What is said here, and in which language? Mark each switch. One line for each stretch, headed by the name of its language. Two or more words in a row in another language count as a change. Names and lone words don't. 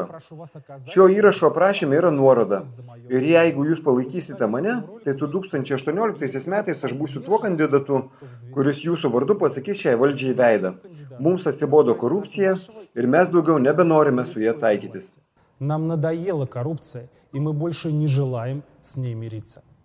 Lithuanian: Šio įrašo aprašyme yra nuoroda. Ir jeigu jūs palaikysite mane, tai 2018 metais aš būsiu tuo kandidatu, kuris jūsų vardu pasakys šiai valdžiai veidą. Mums atsibodo korupcija ir mes daugiau nebenorime su ja taikytis.
Russian: Нам надоела коррупция, и мы больше не желаем с ней мириться.